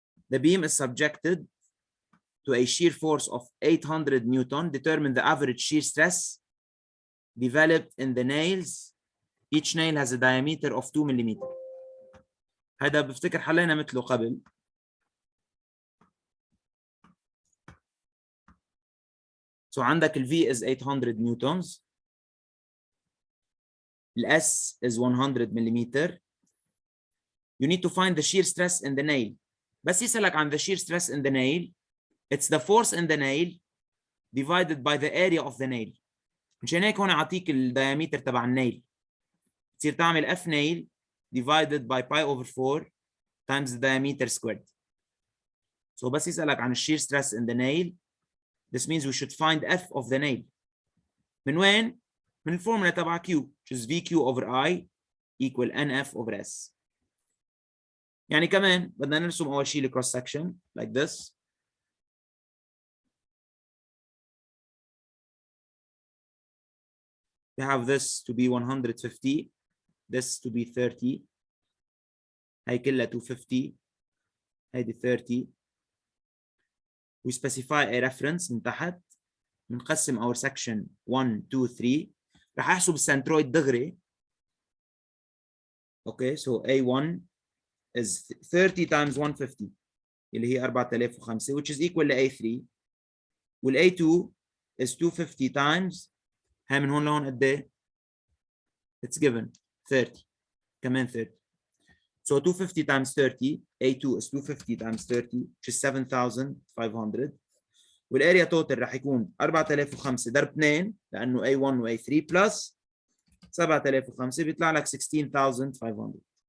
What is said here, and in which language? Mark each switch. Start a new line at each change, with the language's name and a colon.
English: The beam is subjected to a shear force of 800 Newton. Determine the average shear stress developed in the nails. Each nail has a diameter of 2 millimeter.
Arabic: هذا بفتكر حلينا مثله قبل.
English: So
Arabic: عندك ال
English: V is 800 newtons. S is 100 millimeter. You need to find the shear stress in the nail.
Arabic: بس يسألك عن
English: the shear stress in the nail, it's the force in the nail divided by the area of the nail.
Arabic: مشان هيك هون أعطيك الديامتر تبع النيل. تصير تعمل
English: F nail divided by pi over 4 times the diameter squared. So بس يسألك عن shear stress in the nail, this means we should find F of the nail.
Arabic: من وين؟ من الفورمولا تبع
English: Q, which is VQ over I equal NF over S.
Arabic: يعني كمان بدنا نرسم أول شيء ال
English: cross section like this. We have this to be 150, this to be 30.
Arabic: هاي كلها 250. هيدي 30.
English: We specify a reference
Arabic: من تحت. بنقسم
English: our section 1 2 3.
Arabic: رح احسب السنترويد دغري.
English: Okay, so A1 is 30 times 150
Arabic: اللي هي
English: 4005 which is equal to A3. وال A2 is 250 times
Arabic: هاي من هون لهون قد ايه؟
English: It's given 30
Arabic: كمان
English: 30. So 250 times 30, A2 is 250 times 30 which is 7500.
Arabic: والاريا توتال راح يكون 4005 ضرب 2 لانه A1 و A3 بلس 7005 بيطلع لك 16500.